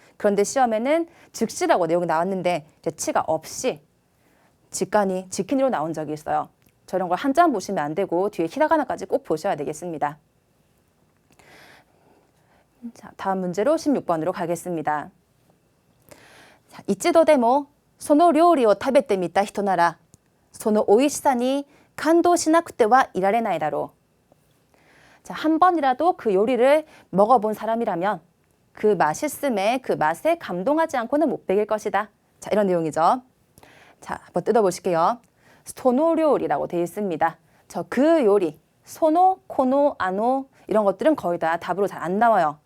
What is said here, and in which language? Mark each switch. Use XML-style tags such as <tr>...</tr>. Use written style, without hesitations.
<ko>그런데 시험에는 즉시라고 내용이 나왔는데 이제 치가 없이 지까니, 지킨이로 나온 적이 있어요. 저런 걸 한자만 보시면 안 되고 뒤에 히라가나까지 꼭 보셔야 되겠습니다. 자, 다음 문제로 16번으로 가겠습니다.</ko> <ja>자, 이치도 데모 その料理を食べてみた人ならその美味しさに感動しなくてはいられないだろう.</ja> <ko>자, 한 번이라도 그 요리를 먹어본 사람이라면 그 맛있음에 그 맛에 감동하지 않고는 못 베길 것이다. 자, 이런 내용이죠. 자, 한번 뜯어보실게요. 소노료리라고 되어 있습니다. 저 그 요리, 소노, 코노, 아노 이런 것들은 거의 다 답으로 잘 안 나와요.</ko>